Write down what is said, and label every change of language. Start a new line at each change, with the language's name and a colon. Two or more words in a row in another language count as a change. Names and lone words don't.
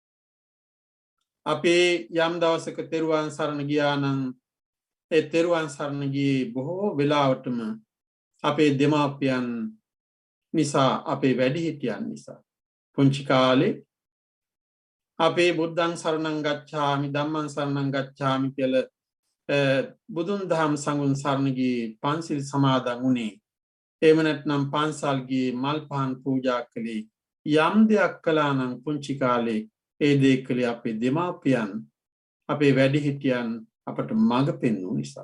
Sinhala: අපේ යම් දවසක තෙරුවන් සරණ ගියා නම් ඒ තෙරුවන් සරණ ගියේ බොහෝ වෙලාවටම අපේ දෙමාපියන් නිසා, අපේ වැඩිහිටියන් නිසා. පුංචි කාලේ අපේ
Pali: බුද්ධං සරණං ගච්ඡාමි ධම්මං සරණං ගච්ඡාමි
Sinhala: කියලා බුදුන් දහම් සංඝුන් සරණ ගියේ, පන්සිල් සමාදන් වුණේ. එහෙම නැත්නම් පන්සල් ගියේ, මල් පහන් පූජා කළේ. යම් දෙයක් කළා නම් පුංචි කාලේ ඒ දේ කළේ අපේ දෙමාපියන්, අපේ වැඩිහිටියන් අපට මඟ පෙන්වූ නිසා.